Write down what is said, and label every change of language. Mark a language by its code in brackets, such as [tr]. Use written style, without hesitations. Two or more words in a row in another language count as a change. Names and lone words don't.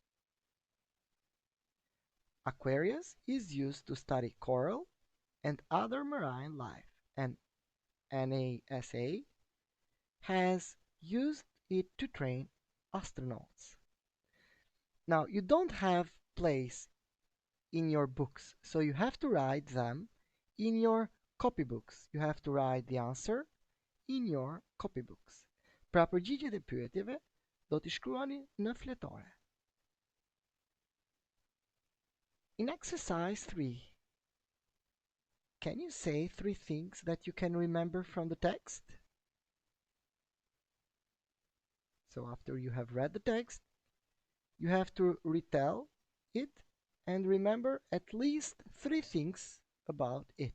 [en] Aquarius is used to study coral and other marine life, and NASA has used it to train astronauts. Now, you don't have place in your books, so you have to write them in your copybooks. You have to write the answer in your copybooks. [sq] Pra përgjigjet e pyetjeve do t'i shkruani në fletore. [en] In exercise 3, can you say 3 things that you can remember from the text? So after you have read the text, you have to retell it and remember at least 3 things about it.